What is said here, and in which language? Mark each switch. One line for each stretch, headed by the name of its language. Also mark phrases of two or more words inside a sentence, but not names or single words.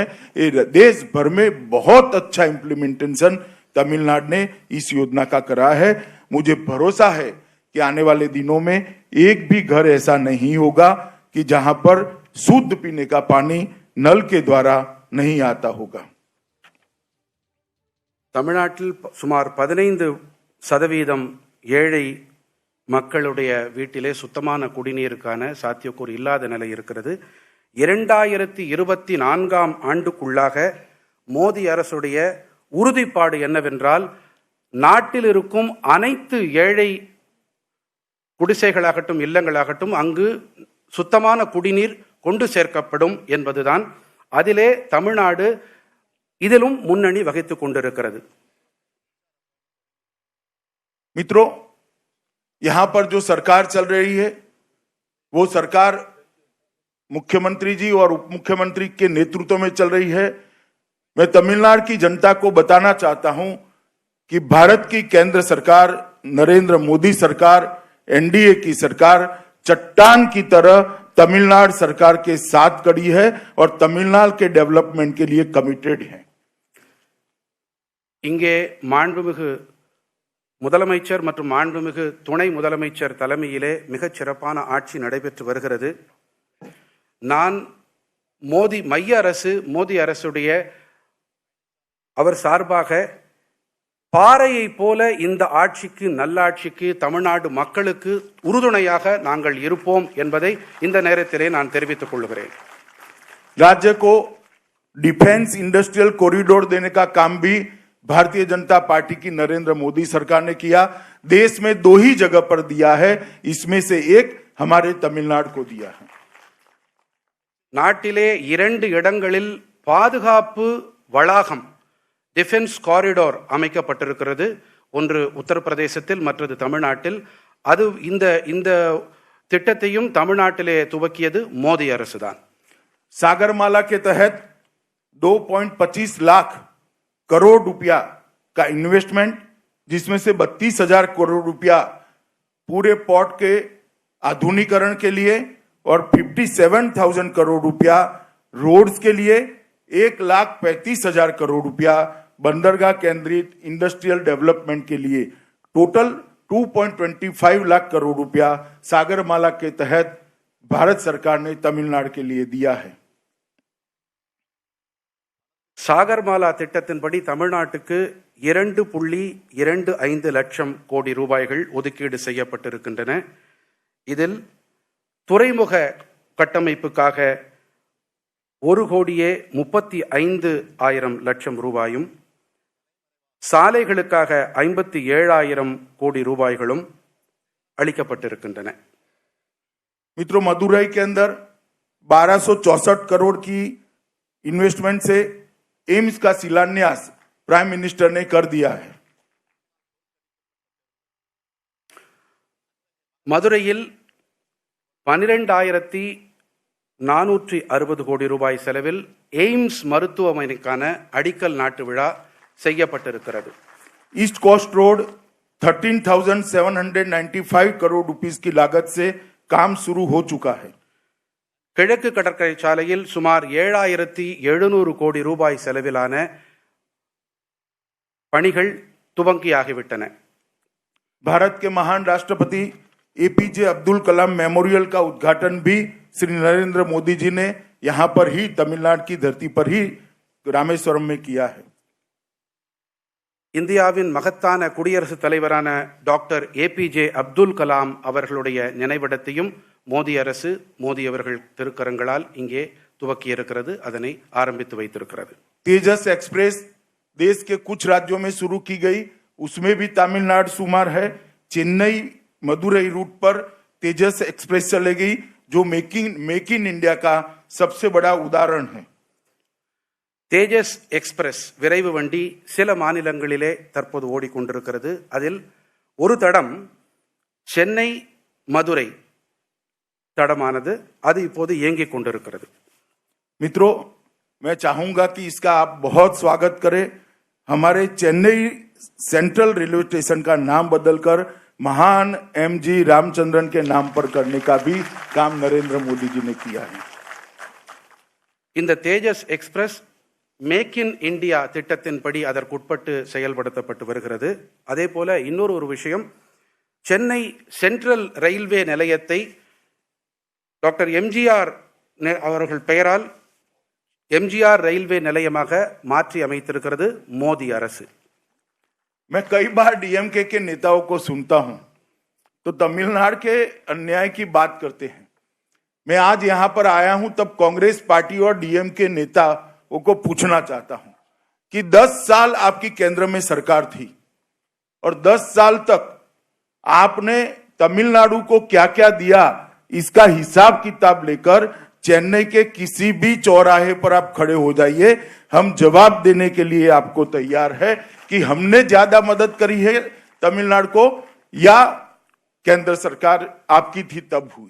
Hindi: ये देश भर में बहुत अच्छा इंप्लीमेंटेशन तमिलनाडु ने इस योजना का करा है। मुझे भरोसा है कि आने वाले दिनों में एक भी घर ऐसा नहीं होगा कि जहां पर शुद्ध पीने का पानी नल के द्वारा नहीं आता होगा।
Tamil: தமிழ்நாட்டில் சுமார் 15% ஏழை மக்களுடைய வீட்டிலே சுத்தமான குடிநீருக்கான சாத்தியக்கூறு இல்லாத நிலை இருக்கிறது. 2024ஆம் ஆண்டுக்குள்ளாக மோடி அரசுடைய உறுதிப்பாடு என்னவென்றால், நாட்டில் இருக்கும் அனைத்து ஏழை குடிசைகளாகட்டும் இல்லங்களாகட்டும் அங்கு சுத்தமான குடிநீர் கொண்டு சேர்க்கப்படும் என்பதுதான். அதிலே தமிழ்நாடு இதிலும் முன்னணி வகித்துக் கொண்டிருக்கிறது.
Hindi: मित्रों, यहां पर जो सरकार चल रही है वो सरकार मुख्यमंत्री जी और उप मुख्यमंत्री के नेतृत्व में चल रही है। मैं तमिलनाडु की जनता को बताना चाहता हूं कि भारत की केंद्र सरकार, नरेंद्र मोदी सरकार, एनडीए की सरकार चट्टान की तरह तमिलनाडु सरकार के साथ खड़ी है और तमिलनाडु के डेवलपमेंट के लिए कमिटेड है।
Tamil: இங்கே மாண்புமிகு முதலமைச்சர் மற்றும் மாண்புமிகு துணை முதலமைச்சர் தலைமையிலே மிகச் சிறப்பான ஆட்சி நடைபெற்று வருகிறது. நான் மைய அரசு, மோடி அரசுடைய அவர் சார்பாக பாறையை போல இந்த ஆட்சிக்கு, நல்லாட்சிக்கு, தமிழ்நாடு மக்களுக்கு உறுதுணையாக நாங்கள் இருப்போம் என்பதை இந்த நேரத்திலே நான் தெரிவித்துக் கொள்கிறேன்.
Hindi: राज्य को
English: defence industrial corridor
Hindi: देने का काम भी भारतीय जनता पार्टी की नरेंद्र मोदी सरकार ने किया। देश में 2 ही जगह पर दिया है, इसमें से एक हमारे तमिलनाडु को दिया है।
Tamil: நாட்டிலே 2 இடங்களில் பாதுகாப்பு வளாகம்,
English: defence corridor
Tamil: அமைக்கப்பட்டிருக்கிறது. ஒன்று உத்தரப்பிரதேசத்தில், மற்றது தமிழ்நாட்டில். அது இந்த திட்டத்தையும் தமிழ்நாட்டிலே துவக்கியது மோடி அரசுதான்.
Hindi: सागरमाला के तहत 2.25 लाख करोड़ रुपया का इन्वेस्टमेंट, जिसमें से 32,000 करोड़ रुपया पूरे पोर्ट के आधुनिकीकरण के लिए और 57,000 करोड़ रुपया रोड्स के लिए, 1,35,000 करोड़ रुपया बंदरगाह केंद्रित
English: industrial development
Hindi: के लिए, टोटल 2.25 लाख करोड़ रुपया सागरमाला के तहत भारत सरकार ने तमिलनाडु के लिए दिया है।
Tamil: சாகர்மாலா திட்டத்தின்படி தமிழ்நாட்டுக்கு 2.25 லட்சம் கோடி ரூபாய்கள் ஒதுக்கீடு செய்யப்பட்டிருக்கின்றன. இதில் துறைமுக கட்டமைப்புக்காக 1,35,00,000 ரூபாயும், சாலைகளுக்காக 57,000 கோடி ரூபாய்களும் அளிக்கப்பட்டிருக்கின்றன.
Hindi: मित्रों, मदुरई के अंदर 1264 करोड़ की इन्वेस्टमेंट से एम्स का शिलान्यास
English: prime minister
Hindi: ने कर दिया है.
Tamil: மதுரையில் 12,460 கோடி ரூபாய் செலவில் எய்ம்ஸ் மருத்துவமனைக்கான அடிக்கல் நாட்டு விழா செய்யப்பட்டிருக்கிறது.
Hindi: ईस्ट कोस्ट रोड 13,795 करोड़ रुपीस की लागत से काम शुरू हो चुका है.
Tamil: கிழக்கு கடற்கரை சாலையில் சுமார் 7,700 கோடி ரூபாய் செலவிலான பணிகள் துவங்கியாகிவிட்டன.
Hindi: भारत के महान राष्ट्रपति एपीजे अब्दुल कलाम मेमोरियल का उद्घाटन भी श्री नरेंद्र मोदी जी ने यहां पर ही तमिलनाडु की धरती पर ही रामेश्वरम में किया है.
Tamil: இந்தியாவின் மகத்தான குடியரசுத் தலைவரான டாக்டர் ஏபிஜே அப்துல் கலாம் அவர்களுடைய நினைவிடத்தையும் மோடி அரசு, மோடி அவர்கள் திருக்கரங்களால் இங்கே துவக்கி இருக்கிறது, அதனை ஆரம்பித்து வைத்திருக்கிறது.
Hindi: तेजस एक्सप्रेस देश के कुछ राज्यों में शुरू की गई, उसमें भी तमिलनाडु शुमार है. चेन्नई मदुरई रूट पर तेजस एक्सप्रेस चलेगी, जो मेक इन इंडिया का सबसे बड़ा उदाहरण है.
Tamil: தேஜஸ் எக்ஸ்பிரஸ் விரைவு வண்டி சில மாநிலங்களிலே தற்போது ஓடிக்கொண்டிருக்கிறது. அதில் ஒரு தடம் சென்னை மதுரை தடமானது, அது இப்போது இயங்கிக் கொண்டிருக்கிறது.
Hindi: मित्रों, मैं चाहूंगा कि इसका आप बहुत स्वागत करें. हमारे चेन्नई सेंट्रल रेलवे स्टेशन का नाम बदलकर महान एमजी रामचंद्रन के नाम पर करने का भी काम नरेंद्र मोदी जी ने किया है.
Tamil: இந்த தேஜஸ் எக்ஸ்பிரஸ் மேக் இன் இந்தியா திட்டத்தின்படி அதற்குட்பட்டு செயல்படுத்தப்பட்டு வருகிறது. அதே போல இன்னொரு விஷயம், சென்னை சென்ட்ரல் ரயில்வே நிலையத்தை டாக்டர் எம்ஜிஆர் அவர்கள் பெயரால் எம்ஜிஆர் ரயில்வே நிலையமாக மாற்றி அமைத்திருக்கிறது மோடி அரசு.
Hindi: मैं कई बार डीएमके के नेताओं को सुनता हूं तो तमिलनाडु के अन्याय की बात करते हैं. मैं आज यहां पर आया हूं तब कांग्रेस पार्टी और डीएमके नेताओं को पूछना चाहता हूं कि 10 साल आपकी केंद्र में सरकार थी और 10 साल तक आपने तमिलनाडु को क्या क्या दिया, इसका हिसाब किताब लेकर चेन्नई के किसी भी चौराहे पर आप खड़े हो जाइए, हम जवाब देने के लिए आपको तैयार है कि हमने ज्यादा मदद करी है तमिलनाडु को या केंद्र सरकार आपकी थी तब हुई.